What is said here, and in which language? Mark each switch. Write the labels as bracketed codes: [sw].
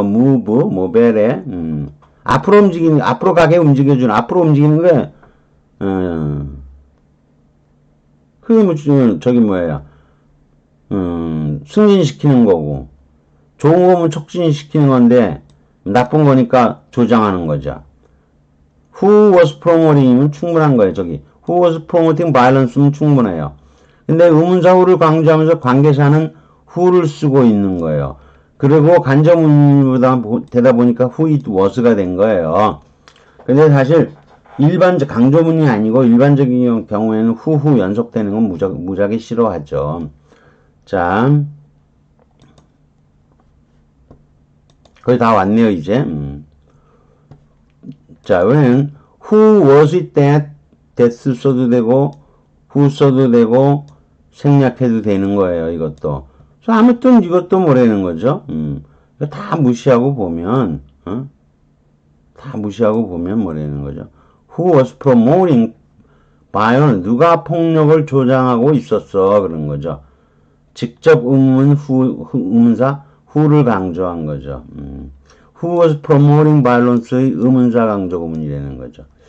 [ko] move 모벨에 앞으로 움직이는 앞으로 가게 움직여주는 앞으로 움직이는 게 그게 뭐 저기 뭐예요. 승진시키는 거고 좋은 거면 촉진시키는 건데 나쁜 거니까 조장하는 거죠. [en] Who was promoting이면 [ko] 충분한 거예요. 저기 [en] Who was promoting violence면 [ko] 충분해요. 근데 의문사 who를 강조하면서 관계사는 who를 쓰고 있는 거예요. 그리고 간접문보다 되다 보니까 [en] who it was [ko] 가 된 거예요. 근데 사실 일반적 강조문이 아니고 일반적인 경우에는 who 연속되는 건 무지하게 싫어하죠. 자, 거의 다 왔네요 이제. 자, 이번에는 who was it that 써도 되고 who 써도 되고 생략해도 되는 거예요. 이것도. 아무튼 이것도 뭐라는 거죠. 이거 다 무시하고 보면 다 무시하고 보면 뭐라는 거죠. [en] Who was promoting violence? [ko] 누가 폭력을 조장하고 있었어? 그런 거죠. 직접 의문사 who를 강조한 거죠. [en] Who was promoting violence [ko] 의 의문사 강조 구문이라는 거죠.